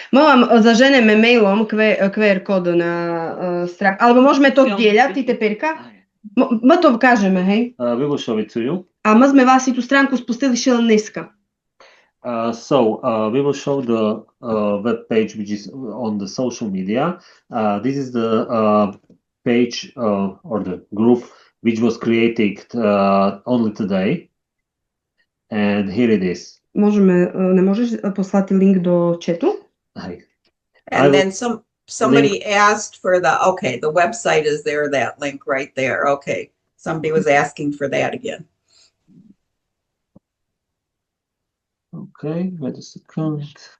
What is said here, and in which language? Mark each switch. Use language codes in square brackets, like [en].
[sk] Mám, zaženeme mailom QR kód na stránku. Alebo môžeme to zdieľať, ty teperka? My to ukážeme, hej? [en] We will show it to you. [sk] A my sme vlastne tú stránku spustili še len dneska. [en] We will show the web page which is on the social media. This is the page or the group which was created only today. And here it is. [sk] Nemôžeš poslať link do chatu? [en] And then somebody asked for the website is there, that link right there. Okay. Somebody was asking for that again. Okay, wait a second.